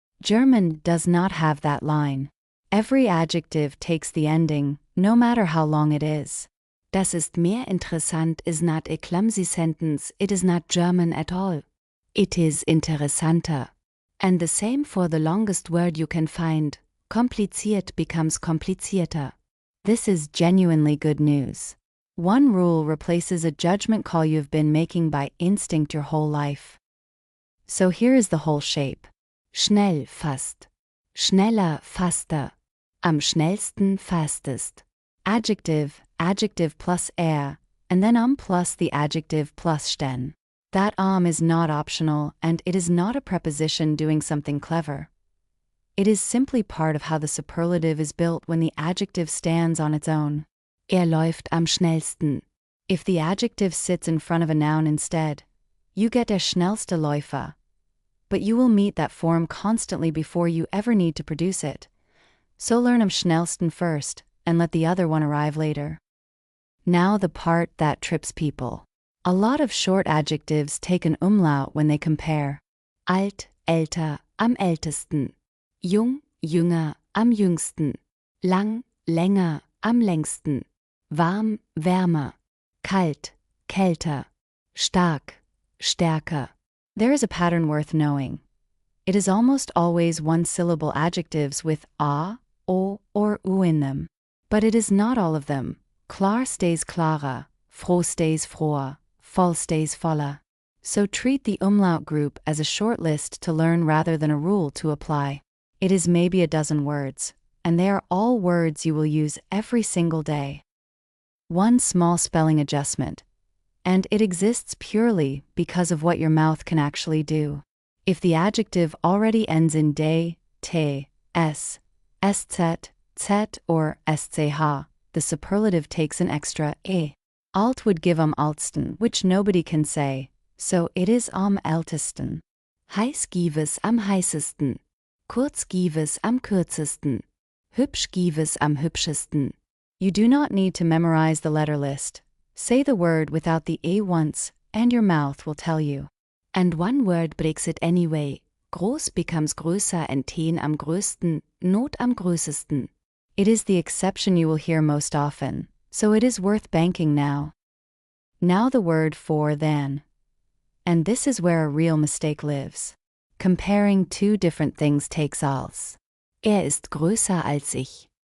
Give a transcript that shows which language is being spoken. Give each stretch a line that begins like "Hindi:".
English: German does not have that line. Every adjective takes the ending, no matter how long it is.
German: Das ist mehr interessant
English: is not a clumsy sentence, it is not German at all. It is interessanter. And the same for the longest word you can find.
German: Kompliziert becomes komplizierter.
English: This is genuinely good news. One rule replaces a judgment call you've been making by instinct your whole life. So here is the whole shape. Schnell, fast. Schneller, faster.
German: Am schnellsten,
English: fastest. Adjective, adjective plus er, and then plus the adjective plus sten. That is not optional, and it is not a preposition doing something clever. It is simply part of how the superlative is built when the adjective stands on its own.
German: Läuft am schnellsten.
English: If the adjective sits in front of a noun instead, you get
German: der schnellste Läufer.
English: But you will meet that form constantly before you ever need to produce it. So learn
German: am schnellsten
English: first, and let the other one arrive later. Now the part that trips people. A lot of short adjectives take an umlaut when they compare.
German: Alt, älter, am ältesten. Jung, jünger, am jüngsten. Lang, länger, am längsten. Warm, wärmer. Kalt, kälter. Stark, stärker.
English: There is a pattern worth knowing. It is almost always one-syllable adjectives with a, o, or u in them. But it is not all of them. Klar stays klarer, froh stays froher, voll stays voller. So treat the umlaut group as a short list to learn rather than a rule to apply. It is maybe a dozen words, and they are all words you will use every single day. One small spelling adjustment, and it exists purely because of what your mouth can actually do. If the adjective already ends in de, te, s, sz, z, or sch, the superlative takes an extra e. Alt would give altsten, which nobody can say, so it is
German: am ältesten. Heiß give es am heißesten. Kurz give es am kürzesten. Hübsch give es am hübschesten.
English: You do not need to memorize the letter list. Say the word without the e once, and your mouth will tell you. And one word breaks it anyway. Groß becomes größer and teen
German: am größten,
English: not
German: am größesten.
English: It is the exception you will hear most often, so it is worth banking now. Now the word for than. And this is where a real mistake lives. Comparing two different things takes als.
German: Ist größer als ich.